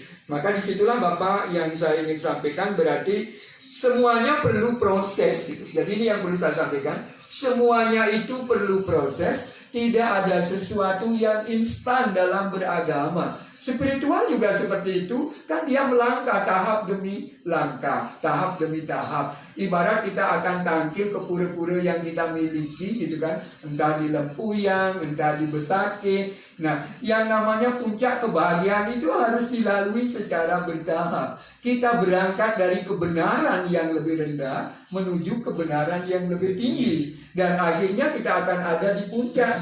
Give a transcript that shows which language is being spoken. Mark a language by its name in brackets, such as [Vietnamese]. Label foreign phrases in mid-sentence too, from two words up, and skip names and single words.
[Indonesian] Maka disitulah Bapak yang saya ingin sampaikan, berarti semuanya perlu proses gitu. Jadi ini yang perlu saya sampaikan, semuanya itu perlu proses. Tidak ada sesuatu yang instan dalam beragama. Spiritual juga seperti itu, kan dia melangkah tahap demi langkah, tahap demi tahap. Ibarat kita akan tangkil ke pura-pura yang kita miliki gitu kan, entah di Lempuyang, entah di Besakih. Nah, yang namanya puncak kebahagiaan itu harus dilalui secara bertahap. Kita berangkat dari kebenaran yang lebih rendah menuju kebenaran yang lebih tinggi, dan akhirnya kita akan ada di puncak.